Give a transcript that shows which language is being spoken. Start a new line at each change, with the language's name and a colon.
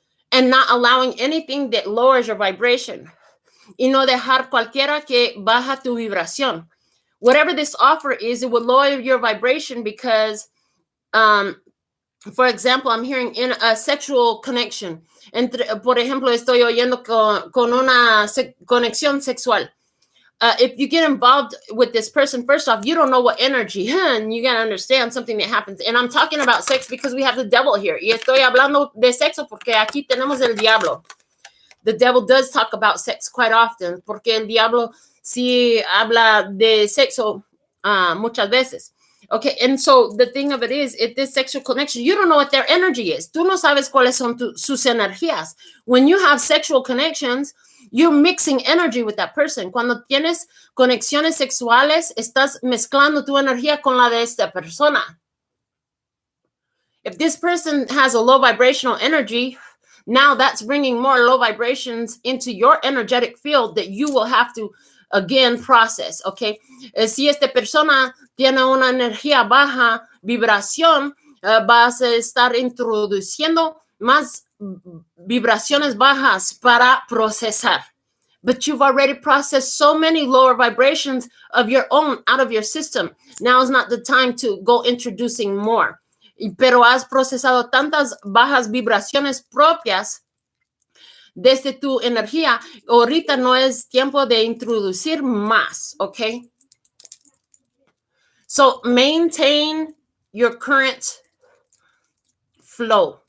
English: And not allowing anything that lowers your vibration.
Spanish: Y no dejar cualquiera que baja tu vibración.
English: Whatever this offer is, it will lower your vibration because, for example, I'm hearing in a sexual connection.
Spanish: Por ejemplo, estoy oyendo con una conexión sexual.
English: If you get involved with this person, first off, you don't know what energy, and you got to understand something that happens. And I'm talking about sex because we have the devil here.
Spanish: Y estoy hablando de sexo porque aquí tenemos el diablo.
English: The devil does talk about sex quite often,
Spanish: porque el diablo sí habla de sexo muchas veces.
English: Okay, and so the thing of it is, if this sexual connection, you don't know what their energy is.
Spanish: Tú no sabes cuáles son sus energías.
English: When you have sexual connections, you're mixing energy with that person.
Spanish: Cuando tienes conexiones sexuales, estás mezclando tu energía con la de esta persona.
English: If this person has a low vibrational energy, now that's bringing more low vibrations into your energetic field that you will have to, again, process, okay?
Spanish: Si esta persona tiene una energía baja vibración, vas a estar introduciendo más vibraciones bajas para procesar.
English: But you've already processed so many lower vibrations of your own out of your system. Now is not the time to go introducing more.
Spanish: Pero has procesado tantas bajas vibraciones propias desde tu energía. Ahorita no es tiempo de introducir más, okay?
English: So maintain your current flow.